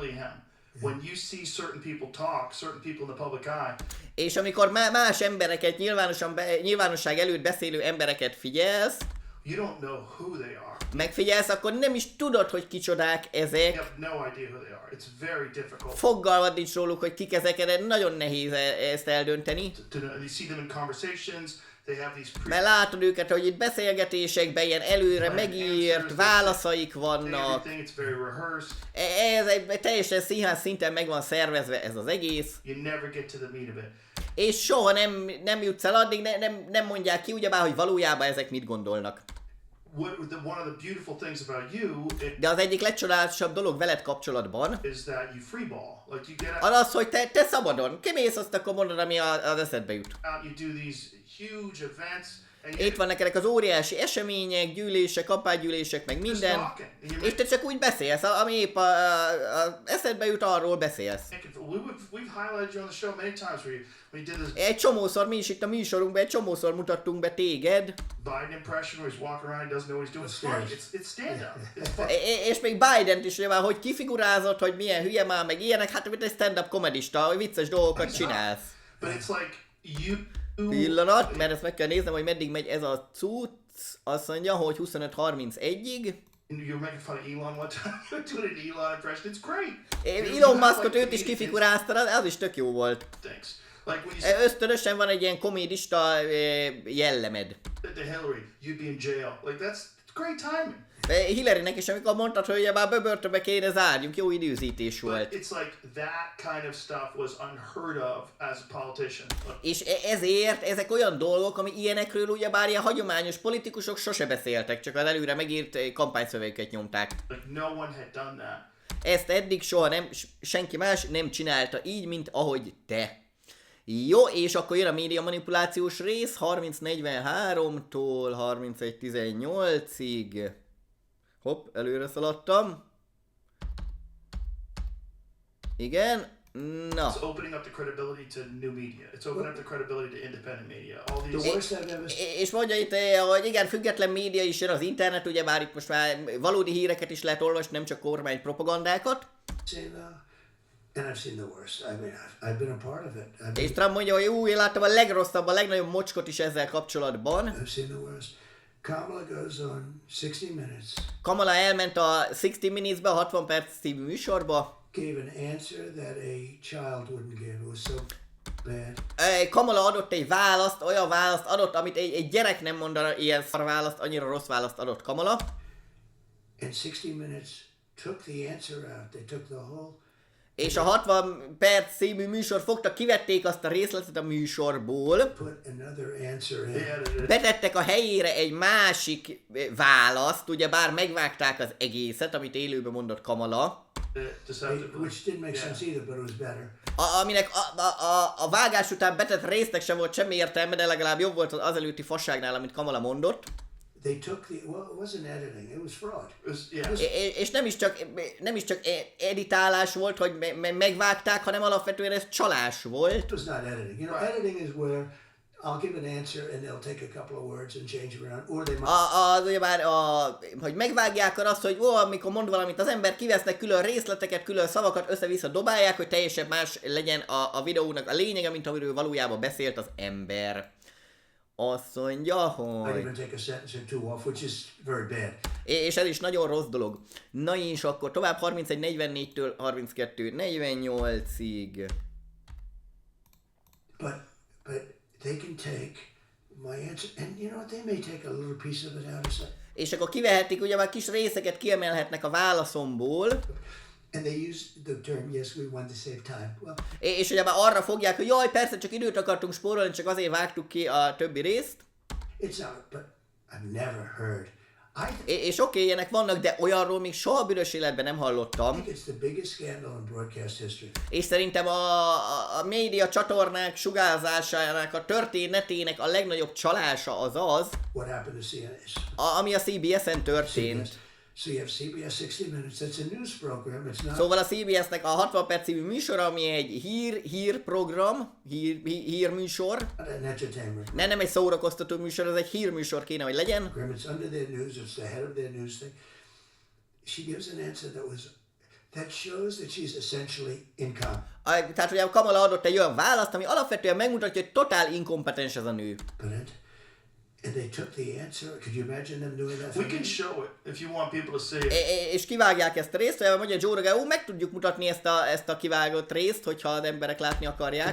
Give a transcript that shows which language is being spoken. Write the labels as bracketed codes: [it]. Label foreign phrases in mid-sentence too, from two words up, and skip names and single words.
[hu] És amikor más embereket, nyilvánosság előtt beszélő embereket figyelsz, megfigyelsz, akkor nem is tudod, hogy kicsodák ezek. Fogalmad nincs róluk, hogy kik ezek, de nagyon nehéz ezt eldönteni. [en] They have these [hu] Mert látod őket, hogy itt beszélgetésekben ilyen előre megírt válaszaik vannak. [en] everything, it's very rehearsed. [hu] Ez egy teljesen színház szinten meg van szervezve ez az egész. [en] You never get to the meat of it. [hu] És soha nem jutsz el addig, nem mondják ki ugyebár, hogy valójában ezek mit gondolnak. [en] One of the beautiful things about you [hu] De az egyik legcsodálatosabb dolog veled kapcsolatban [en] is that you freeball. Like you get [hu] az az, hogy te szabadon kimész, azt akkor mondod, ami az eszedbe jut. [en] out, you do these huge events, and [hu] Itt vannak ezek az óriási események, gyűlések, apágyűlések, meg minden. [en] talking. And you're [hu] És te csak úgy beszélsz, ami épp a eszedbe jut, arról beszélsz. [en] we've highlighted you on the show many times when you did this [hu] Egy csomószor, mi is itt a műsorunkban, egy csomószor mutattunk be téged, [en] Biden impression where he's walking around, he doesn't know what he's doing. It's funny. It's stand-up. It's fun. [hu] és még Bident is, ugye, hogy kifigurázott, hogy milyen hülye már, meg ilyenek, hát mint egy stand-up komedista, vicces dolgokat csinálsz. [en] But it's like you. [hu] Pillanat, mert ezt meg kell néznem, hogy meddig megy ez a cucc. Azt mondja, hogy 25:31-ig. [en] You're making fun of Elon one time. You're doing an Elon impression. It's great. [hu] Elon Muskot őt is kifiguráztad, az is tök jó volt. [en] Thanks. Like when you [hu] Ösztönösen van egy ilyen komédista jellemed. [en] said to Hillary, you'd be in jail. Like that's great timing. [hu] Hillarynek is, amikor mondtad, hogy már bebörtönbe kéne zárjunk, jó időzítés [en] But [hu] volt. [en] it's like that kind of stuff was unheard of as a politician. [hu] És ezért ezek olyan dolgok, ami ilyenekről ugyebár ilyen hagyományos politikusok sose beszéltek, csak az előre megírt kampányszövegeket nyomták. [en] Like no one had done that. [hu] Ezt eddig soha senki más nem csinálta így, mint ahogy te. Jó, és akkor jön a média manipulációs rész 30:43-tól 31:18-ig. Hopp, előre szaladtam. Igen, na. [en] It's opening up the credibility to new media. It's opening up the credibility to independent media. All these. The worst I've ever seen. [hu] És mondja itt, hogy igen, független média is jön, az internet, ugyebár itt most már valódi híreket is lehet olvasni, nem csak kormány propagandákat. [en] And I've seen the worst. I mean, I've been a part of it. [hu] És Trump mondja, hogy én láttam a legrosszabb, a legnagyobb mocskot is ezzel kapcsolatban. [en] I've seen the worst. Kamala goes on 60 Minutes, [hu] Kamala elment a 60 Minutes-be, a 60 perc című műsorba. [en] gave an answer that a child wouldn't give. It was so bad. [hu] Kamala adott egy választ, olyan választ adott, amit egy gyerek nem mondana, ilyen szar választ, annyira rossz választ adott Kamala. [en] And 60 Minutes took the answer out. They took the whole. [hu] És a 60 perc című műsor fogta, kivették azt a részletet a műsorból, [en] Put another answer in. They edited it. [hu] betettek a helyére egy másik választ, ugyebár megvágták az egészet, amit élőben mondott Kamala, [en] Deceptively. Which didn't make Yeah. sense either, but it was better. [hu] aminek a vágás után betett résznek sem volt semmi értelme, de legalább jobb volt az előtti fasságnál, amit Kamala mondott. [en] They took the, well, it wasn't editing, it was fraud. It was, yeah. [hu] És nem is csak editálás volt, hogy megvágták, hanem alapvetően ez csalás volt. [en] It was not editing. You know, Right. editing is where I'll give an answer and they'll take a couple of words and change it around, or they might. [hu] Az ugyebár, hogy megvágják azt, hogy amikor mond valamit az ember, kivesznek külön részleteket, külön szavakat, össze-vissza dobálják, hogy teljesen más legyen a videónak a lényege, mint amiről valójában beszélt az ember. Azt mondja, [en] Might [hu] hogy... [en] even take a sentence or two off, which is very bad. [hu] És ez is nagyon rossz dolog. Na és akkor tovább 31:44-től 32:48-ig. [en] But they can take my answer, and you know what? They may take a little piece of it out or something. [hu] És akkor kivehetik, ugye már kis részeket kiemelhetnek a válaszomból, [en] And they use the term, yes, we want to save time. Well, [hu] és ugye már arra fogják, hogy jaj, persze csak időt akartunk spórolni, csak azért vágtuk ki a többi részt. [en] it's not, but I've never heard. I [hu] És oké, ilyenek vannak, de olyanról még soha büdös életben nem hallottam. [en] think it's the biggest scandal in broadcast history. [hu] És szerintem a média csatornák sugárzásának a történetének a legnagyobb csalása az az, [en] What happened to CNS? [hu] ami a CBS-en történt. [en] So you have CBS 60 Minutes. That's a news program. It's not. [hu] Szóval a CBS-nek a 60 perc című műsor, ami egy hírprogram, hírműsor, [en] Not an entertainment [hu] nem egy szórakoztató műsor, ez egy hírműsor kéne, hogy legyen. [en] program. It's under their news. It's the head of their news thing. She gives an answer that shows that she's essentially incompetent. [hu] Tehát ugye Kamala adott egy olyan választ, ami alapvetően megmutatja, hogy totál inkompetens ez a nő. [en] And they took the answer. Could you imagine them doing that? We can show it if you want people to see it. [hu] És kivágják ezt a részt, vagy mondja Joe Rogan, meg tudjuk mutatni ezt a kivágott részt, hogyha az emberek látni akarják.